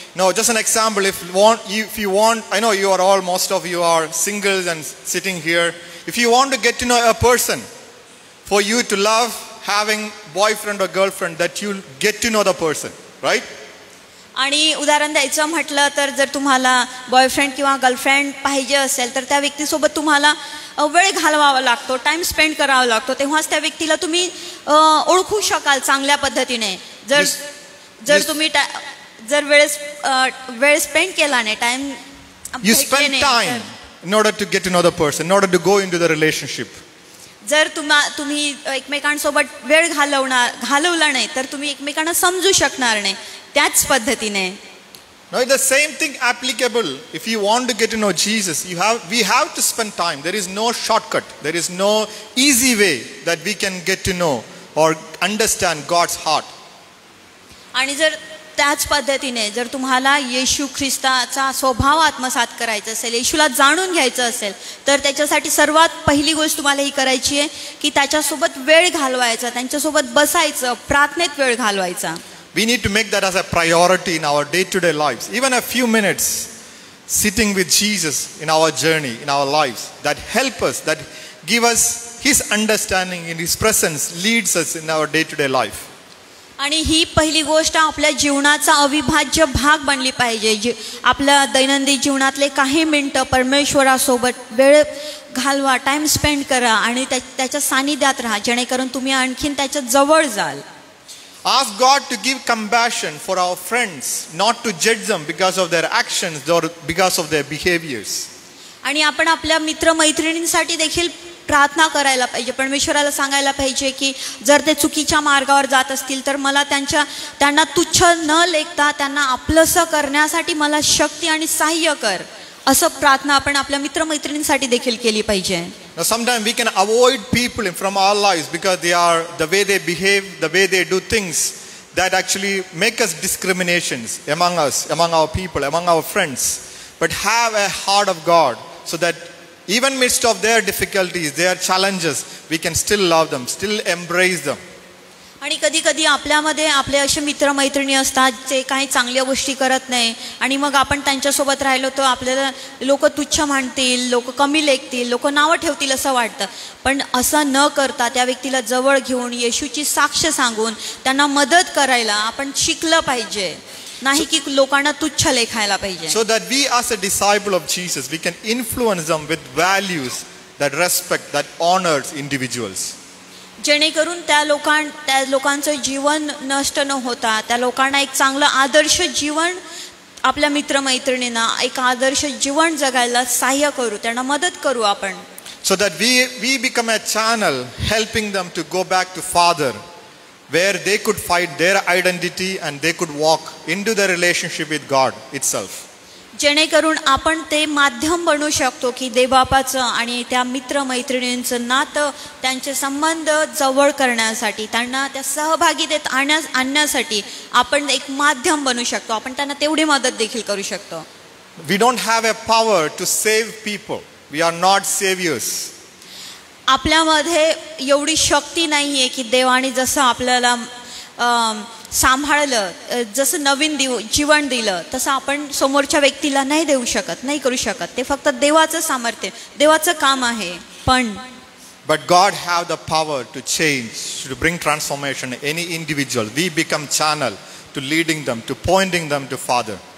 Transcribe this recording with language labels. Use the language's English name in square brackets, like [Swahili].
[English] Now, just an example, if you want, I know you are all, most of you are singles and sitting here. If you want to get to know a person, for you to love having boyfriend or girlfriend, that you'll get to know the person, right? [Marathi] आणि उदाहरण द्यायचं म्हटलं तर जर तुम्हाला boyfriend किंवा girlfriend पाहिजे असेल तर त्या व्यक्तीसोबत तुम्हाला वेळ घालवावा लागतो, [English] time spend [Marathi] करावा लागतो, तेव्हाच त्या व्यक्तीला तुम्ही ओळखू शकाल चांगल्या पद्धतीने. जर तुम्ही जर वेळ स्पेंड केला नाही, time [English] you spend time in order to get to know the person, in order to go into the relationship. [Marathi] जर तुम्ही एकमेकांसोबत वेळ घालवला नाही तर तुम्ही एकमेकांना समजू शकणार नाही. त्याच पद्धतीने [English] Now the same thing applicable. If you want to get to know Jesus, we have to spend time. There is no shortcut. There is no easy way that we can get to know or understand God's heart. [Marathi] आणि जर त्याच पद्धतीने जर तुम्हाला येशू ख्रिस्ताचा स्वभाव आत्मसात करायचा असेल, येशूला जाणून घ्यायचं असेल, तर त्याच्यासाठी सर्वात पहिली गोष्ट तुम्हाला ही करायची आहे की त्याच्यासोबत वेळ घालवायचा, त्यांच्यासोबत बसायचं, प्रार्थनेत वेळ घालवायचा. [English] We need to make that as a priority in our day-to-day lives. Even a few minutes sitting with Jesus in our journey, in our lives, that help us, that give us His understanding, in His presence leads us in our day-to-day life. [Marathi] आणि ही पहिली गोष्ट आपल्या जीवनाचा अविभाज्य भाग बनली पाहिजे. आपल्या दैनंदिन जीवनातले काही मिनटं परमेश्वरासोबत वेळ घालवा, [English] time spend [Marathi] करा आणि त्याच्या सानिध्यात राहा, जेणेकरून तुम्ही आणखीन त्याच्या जवळ जाल. [English] Ask God to give compassion for our friends, not to judge them because of their actions or because of their behaviors. [Marathi] आणि आपण आपल्या मित्रमैत्रिणींसाठी देखील प्रार्थना करायला पाहिजे. परमेश्वराला सांगायला पाहिजे की जर ते चुकीच्या मार्गावर जात असतील तर मला त्यांना तुच्छ न लेखता त्यांना आपलंसं करण्यासाठी मला शक्ती आणि सहाय्य कर, असं प्रार्थना आपण आपल्या मित्रमैत्रिणींसाठी देखील केली पाहिजे. [English] Now sometimes we can avoid people from our lives because they are the way they behave, the way they do things that actually make us discriminations among us, among our people, among our friends. But have a heart of God so that even midst of their difficulties, their challenges, we can still love them, still embrace them. [Marathi] आणि कधी कधी आपल्यामध्ये आपले असे मित्रमैत्रिणी असतात जे काही चांगल्या गोष्टी करत नाही आणि मग आपण त्यांच्यासोबत राहिलो तर आपल्याला लोक तुच्छ म्हणतील, लोक कमी लेखतील, लोक नावं ठेवतील असं वाटतं. पण असं न करता त्या व्यक्तीला जवळ घेऊन येशूची साक्ष सांगून त्यांना मदत करायला आपण शिकलं पाहिजे, नाही की लोकांना तुच्छ लेखायला पाहिजे. [English] So that we as a disciple of Jesus, we can influence them with values that respect, that honors individuals. [Marathi] जेणेकरून त्या लोकांचं जीवन नष्ट न होता त्या लोकांना एक चांगलं आदर्श जीवन, आपल्या मित्रमैत्रिणींना एक आदर्श जीवन जगायला सहाय्य करू, त्यांना मदत करू आपण. [English] So that we become a channel helping them to go back to Father, where they could find their identity and they could walk into the relationship with God itself. [Marathi] जेणेकरून आपण ते माध्यम बनू शकतो की देवबापाचं आणि त्या मित्रमैत्रिणींचं नातं, त्यांचे संबंध जवळ करण्यासाठी, त्यांना त्या सहभागीतेत आणण्यासाठी आपण एक माध्यम बनू शकतो. आपण त्यांना तेवढी मदत देखील करू शकतो. [English] We don't have a power to save people. We are not saviors. [Marathi] आपल्यामध्ये एवढी शक्ती नाही आहे की देवाने जसं आपल्याला सांभाळलं, जसं नवीन जीवन दिलं तसं आपण समोरच्या व्यक्तीला नाही देऊ शकत, नाही करू शकत. ते फक्त देवाचं सामर्थ्य, देवाचं काम आहे. पण [English] But God have the power to change, to bring transformation in any individual. We become channel to leading them, to pointing them to Father.